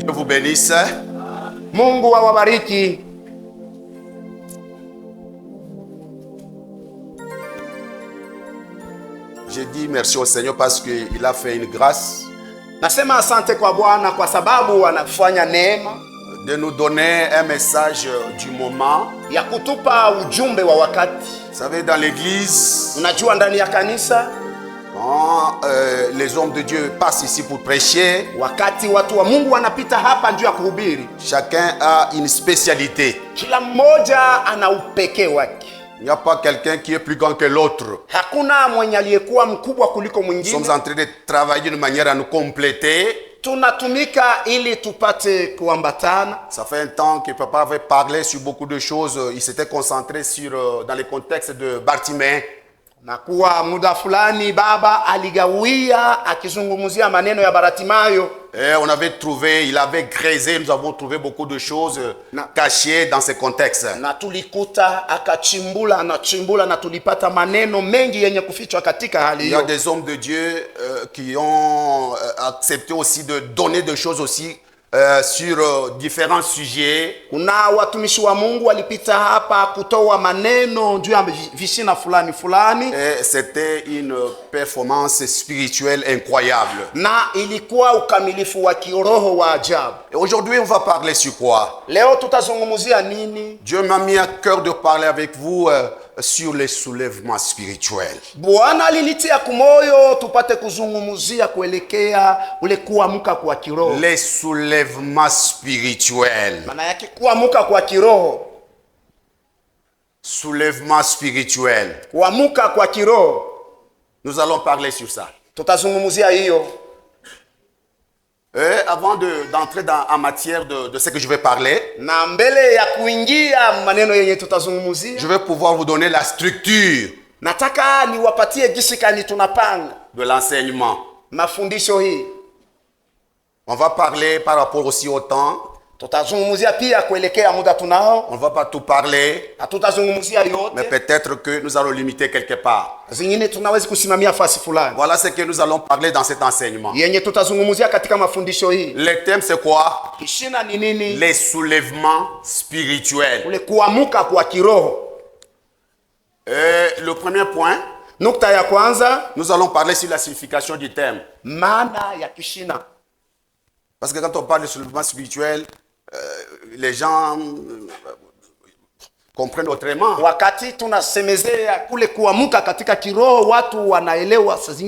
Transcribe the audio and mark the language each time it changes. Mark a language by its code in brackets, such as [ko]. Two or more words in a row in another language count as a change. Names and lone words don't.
[fr] bénisse. [sw] Mungu awabariki. [fr] J'ai dit merci au Seigneur parce qu'il a fait une grâce [sw] Nasema asante kwa Bwana kwa sababu anafanya neema [fr] de nous donner un message du moment. [sw] ya kutupa ujumbe wa wakati. [fr] Vous savez, dans l'église, [sw] Unajua ndani ya kanisa [fr] quand les hommes de Dieu passent ici pour prêcher, [sw] wakati watu wa Mungu wanapita hapa njoo ya kuhubiri, [fr] chacun a une spécialité. [sw] kila mmoja ana upekee wake. [fr] Il n'y a pas quelqu'un qui est plus grand que l'autre. [sw] Hakuna mwenye aliyekuwa mkubwa kuliko [fr] Nous [sw] mwingine. [fr] sommes en train de travailler d'une manière à nous compléter. [sw] Tunatumika ili tupate kuambatana. [fr] Ça fait un temps que papa avait parlé sur beaucoup de choses. Il s'était concentré sur dans le contexte de Bartimée. [sw] Na kuwa muda fulani baba aligawia akizungumzia maneno ya Bartimayo. [fr] Et on avait trouvé, il avait grésé, nous avons trouvé beaucoup de choses cachées dans ce contexte. [sw] Na tulikuta akachimbula na tulipata maneno mengi yenye kufichwa katika hali [fr] Il y a [sw] hiyo. [fr] des hommes de Dieu qui ont accepté aussi de donner des choses aussi sur différents sujets. [sw] Kuna watumishi wa Mungu walipita hapa kutoa maneno juu ya vishina fulani [fr] Et c'était une performance spirituelle incroyable. [sw] na ilikuwa ukamilifu wa kiroho wa ajabu. [fr] Et aujourd'hui, on va parler sur quoi? [sw] Leo tutazungumzia nini? [fr] Dieu m'a mis à cœur de parler avec vous sur les soulèvements spirituels. [sw] Bwana alinitia kumoyo tupate kuzungumzia kuelekea ule kuamka kwa kiroho. [fr] Les soulèvements spirituels. [sw] Maana yake kuamka kwa kiroho. [fr] Soulèvement spirituel. [sw] Kuamka kwa kiroho. [fr] Nous allons parler sur ça. [sw] Tutazungumzia hiyo. [fr] Et avant d'entrer en matière de ce que je vais parler, [sw] Na mbele ya kuingia maneno yenye tutazungumzia, [fr] je vais pouvoir vous donner la structure [sw] nataka niwapatie jinsi gani tunapanga [fr] de l'enseignement. [sw] mafundisho hii. [fr] On va parler par rapport aussi au temps. [sw] Tutazungumzia pia kuelekea muda tunao. [fr] On ne va pas tout parler, [sw] Hatutazungumzia [fr] mais [sw] yote. [fr] peut-être que nous allons limiter quelque part. [sw] Zingine tunaweza kusimamia fasi fulani. [fr] Voilà ce que nous allons parler dans cet enseignement. [sw] Yenye tutazungumzia katika mafundisho hii. [fr] Le thème, c'est quoi? [sw] Kishina ni nini? [fr] Les soulèvements spirituels. [sw] Ule kuamka kwa kiroho. [fr] Et le premier point, [sw] Nukta ya kwanza, [fr] nous allons parler sur la signification du thème. [sw] maana ya kishina. [fr] Parce que quand on parle de soulèvement spirituel, les gens comprennent autrement. [sw] Wakati tunasemezea kule kuamka katika kiroho, watu wanaelewa saa zingine